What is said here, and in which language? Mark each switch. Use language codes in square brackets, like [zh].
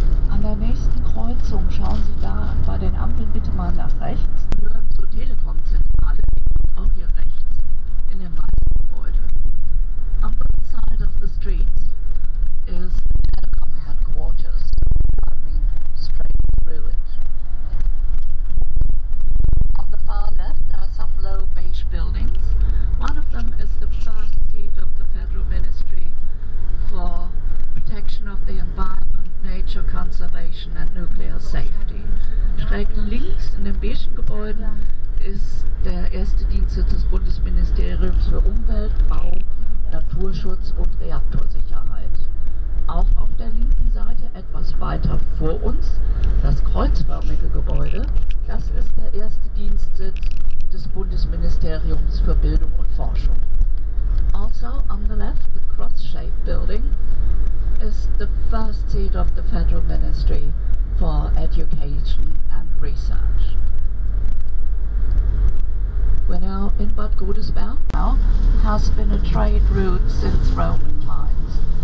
[de] An der nächsten Kreuzung schauen Sie da bei den Ampeln bitte mal nach rechts. Sie gehören zur Telekom-Zentrale, auch hier rechts in dem weißen Gebäude. [en] On one side of the street is the Telecom headquarters. I mean, straight through it. On the far left, there are some low beige buildings. One of them is the first seat of the Federal Ministry for Protection of the Environment, Nature Conservation and Nuclear Safety. [de] Schräg links in den beigen Gebäuden ist der erste Dienstsitz des Bundesministeriums für Umwelt, Bau, Naturschutz und Reaktorsicherheit. Auch auf der linken Seite, etwas weiter vor uns, das kreuzförmige Gebäude, das ist der erste Dienstsitz des Bundesministeriums für Bildung und Forschung. [en] Also on the left, the cross-shaped building is the first seat of the Federal Ministry for Education and Research. We're now in Bad Godesberg. Now has been a trade route since Roman times.